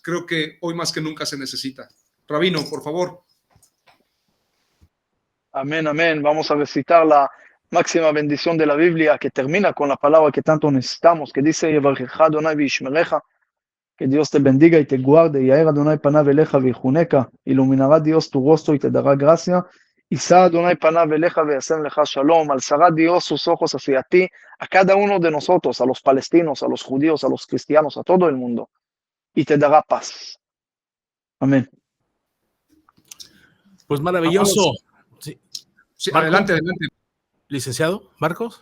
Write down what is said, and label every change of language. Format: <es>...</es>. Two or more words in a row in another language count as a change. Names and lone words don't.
<es>Creo que hoy más que nunca se necesita. Rabino, por favor. Amén, amén. Vamos a recitar la máxima bendición de la Biblia que termina con la palabra que tanto necesitamos, que dice,</es> <he>יברכך יהוה וישמרך,</he> <es>que Dios te bendiga y te guarde, y</es> <he>יאר יהוה פניו אליך ויחנך,</he> <es>iluminará Dios tu rostro y te dará gracia,</es> <he>ישא יהוה פניו אליך וישם לך שלום,</he> <es>alzará Dios sus ojos hacia ti, a cada uno de nosotros, a los palestinos, a los judíos, a los cristianos, a todo el mundo, y te dará paz. Amén. Pues maravilloso. Sí. Sí, adelante, adelante. Licenciado Marcos.</es>